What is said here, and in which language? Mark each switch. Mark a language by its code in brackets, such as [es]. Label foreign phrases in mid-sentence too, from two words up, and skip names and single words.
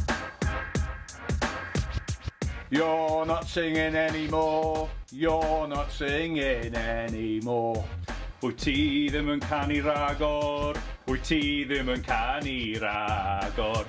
[en] You're not singing anymore, you're not singing anymore. [cy] Wyt ti ddim yn canu ragor, wyt ti ddim yn canu ragor.